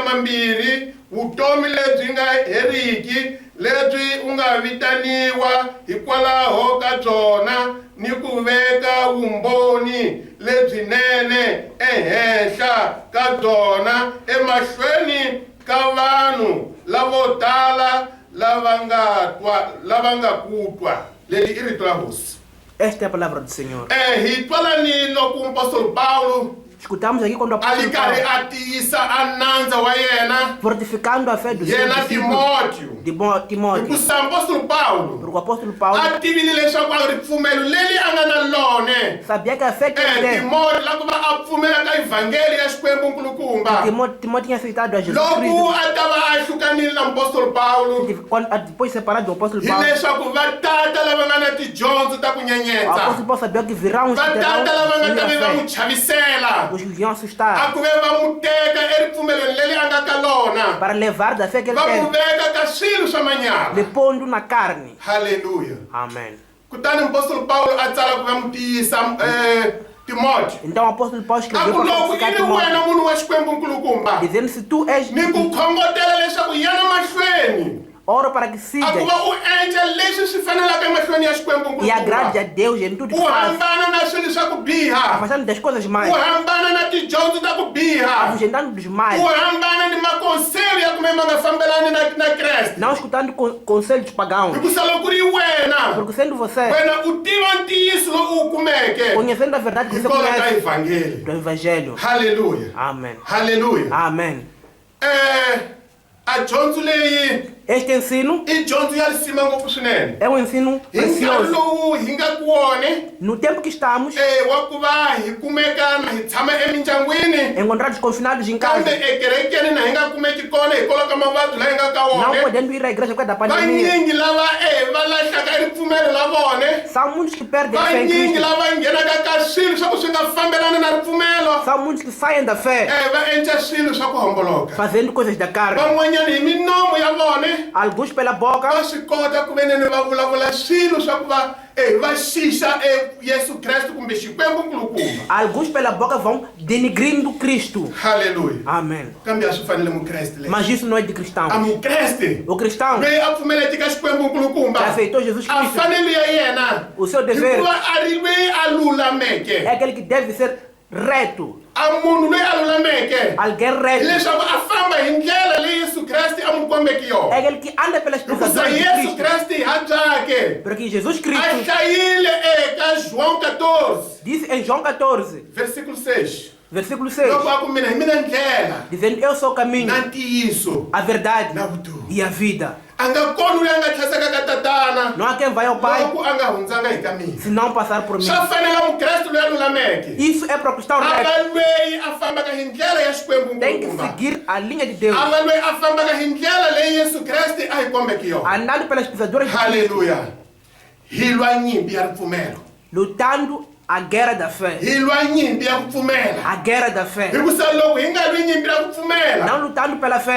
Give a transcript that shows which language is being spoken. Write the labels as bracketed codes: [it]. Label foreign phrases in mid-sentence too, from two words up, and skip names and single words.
[ts] mambirhi vutomi lebyi nga heriki, lebyi u nga vitaniwa hikwalaho ka byona, ni ku veka vumbhoni lebyinene ehenhla ka byona emahlweni ka vanhu lavo tala lava nga kutwa. Leli i rito la hosi. [pt] Esta é a palavra do Senhor. [ts] Hi twanani loko apóstolo Paulo [pt] Escutamos aqui quando o apóstolo Paulo, [ts] atiyisa anandza wa yena, [pt] fortificando a fé do seu [ts] yena [pt] discípulo Timóteo. [ts] hikusa apóstolo Paulo [pt] Porque o apóstolo Paulo [ts] a tivile leswaku a ri pfumelo leli a nga na lone [pt] sabia que a fé que ele tem, [ts] Timóteo la ku va a pfumela ka ivhangeli ya Xikwembu nkulukumba. [pt] Timóteo tinha aceitado a Jesus [ts] Loko [pt] Cristo. [ts] a ta va a hlukanile na apóstolo Paulo [pt] Depois separado do apóstolo [ts] hi [pt] Paulo, [ts] leswaku va tata lava nga na tidyondzo ta ku [pt] o [ts] nyenyetsa, [pt] apóstolo Paulo sabia que virão uns [ts] va [pt] que [ts] tata lava nga ta ve va [pt] terão [ts] n'wi chavisela, [pt] os iam [ts] a [pt] assustar [ts] ku ve va n'wi teka eripfumelweni leli a nga ka lona, [pt] para levar da fé que ele [ts] va n'wi [pt] tem, [ts] veka ka swilo swa manyala. [pt] lhe pondo na carne. [ts] Haleluya. [pt] Amém. [ts] Kutani apóstolo Paulo a tsala ku va n'wi tiyisa Timóteo, [pt] Então o apóstolo Paulo [ts] a [pt] escreveu [ts] ku [pt] para [ts] loko [pt] fortificar [ts] i ni [pt] Timóteo, [ts] wena munhu wa Xikwembu nkulukumba, [pt] dizendo: se tu és [ts] ni ku khongotela leswaku yana mahlweni [pt] oro para que [ts] a ku [pt] sigas [ts] va u endla leswi swi fanelaka emahlweni ya Xikwembu [pt] e agrade a [ts] nkulukumba, [pt] Deus em tudo [ts] u [pt] que faz, [ts] hambana na swilo swa ku biha, [pt] afastando das coisas [ts] u [pt] mais, [ts] hambana na tidyondzo ta ku biha, [pt] afugentando dos males, [ts] u hambana ni makonselho ya kumbe ma nga fambelani na Kreste. [pt] não escutando conselhos pagãos. [ts] Hikusa loko ri wena [pt] Porque sendo você, [ts] wena u tiva ntiyiso lowu u kumeke [pt] conhecendo a verdade que você [ts] hikwalaho ka [pt] conhece [ts] ivhangeli. [pt] do Evangelho. [ts] Haleluya. [pt] Amém. [ts] Haleluya. [pt] Amém. [ts] A dyondzo leyi [pt] Este ensino [ts] i dyondzo ya risima ngopfu swinene. [pt] é um ensino [ts] Hi nkarhi [pt] precioso. [ts] lowu hi nga ku wone [pt] No tempo que estamos, [ts] wa ku va hi kumekana hi tshama emindyangwini, [pt] encontrados confinados em [ts] kambe [pt] casa, [ts] ekerekeni na hi nga kumeki kona hikwalaho ka mavabyi laha hi nga ka [pt] não [ts] wone. [pt] podendo ir à igreja por causa da pandemia. [ts] Vanyingi lava va lahlaka eripfumelo la vone, [pt] São muitos que perdem a fé em [ts] vanyingi [pt] Cristo. [ts] lava nghenaka ka swilo swa ku swi nga fambelani na ripfumelo, [pt] São muitos que saem da fé, [ts] va endla swilo swa ku homboloka. [pt] fazendo coisas da carne. [ts] Van'wanyana hi minomo ya vone [pt] Alguns pela boca [ts] va swi kota ku veneni va vulavula swilo swa ku va xixa Yesu Kreste kumbe Xikwembu nkulukumba. [pt] Alguns pela boca vão denigrindo Cristo. [ts] Haleluya. [pt] Amém. [ts] Kambe a swi fanele mukreste leyi. [pt] Mas isso não é de [ts] A [pt] cristão. [ts] mukreste [pt] O cristão [ts] loyi a pfumeleke ka Xikwembu [pt] que [ts] nkulukumba, [pt] aceitou Jesus [ts] a [pt] Cristo, [ts] fanele ya yena [pt] o seu dever [ts] hikuva a ri loyi a lulameke. [pt] é aquele que deve ser reto. [ts] A munhu loyi a lulameke [pt] Alguém reto. [ts] hileswaku a famba hi ndlela leyi Yesu Kreste a n'wi kombeki [pt] É [ts] yona. [pt] aquele que anda pelas [ts] Hikusa [pt] pisaduras de [ts] Yesu [pt] Cristo. [ts] Kreste hi habyake [pt] Porque Jesus [ts] a [pt] Cristo [ts] hlayile eka João 14 [pt] disse em João 14, [ts] versículo 6, [pt] versículo 6, [ts] loko a ku mina hi mina ndlela [pt] dizendo: eu sou o caminho, [ts] na ntiyiso [pt] a verdade [ts] na vutomi. [pt] e a vida. [ts] A nga kona loyi a nga tlhasaka ka tatana [pt] Não há quem vai ao Pai [ts] loko a nga hundzanga hi ka mina. [pt] se não passar por mim. [ts] Swa fanela mukreste loyi a lulameke [pt] Isso é para o cristão [ts] a [pt] reto. [ts] nga loyi a fambaka hi ndlela ya Xikwembu [pt] Tem que [ts] nkulukumba, [pt] seguir a linha de Deus, [ts] a nga loyi a fambaka hi ndlela leyi Yesu Kreste a hi kombeki yona. [pt] andando pelas pisaduras de Cristo, [ts] Haleluya. Hi lwa nyimpi ya ripfumelo, [pt] lutando a guerra da fé. [ts] hi lwa nyimpi ya ku pfumela, [pt] A guerra da fé. [ts] hikusa loko hi nga lwi nyimpi ya ku pfumela [pt] Não lutando pela fé,